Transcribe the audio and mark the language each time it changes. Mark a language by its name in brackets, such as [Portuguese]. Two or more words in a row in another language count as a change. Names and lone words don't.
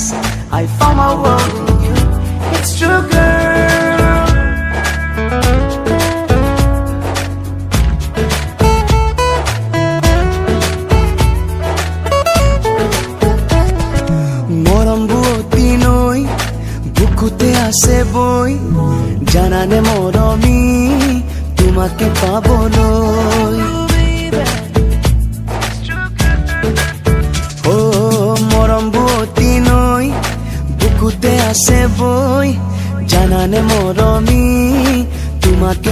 [English] I found my world in you. It's true, girl. [Assamese] মৰম বোৱতী নৈ, বুকুতে আছে বৈ. জানানে মৰমী, তোমাকে পাবলৈ. বুকুতে আছে বই জানানে মৰমি তোমাকে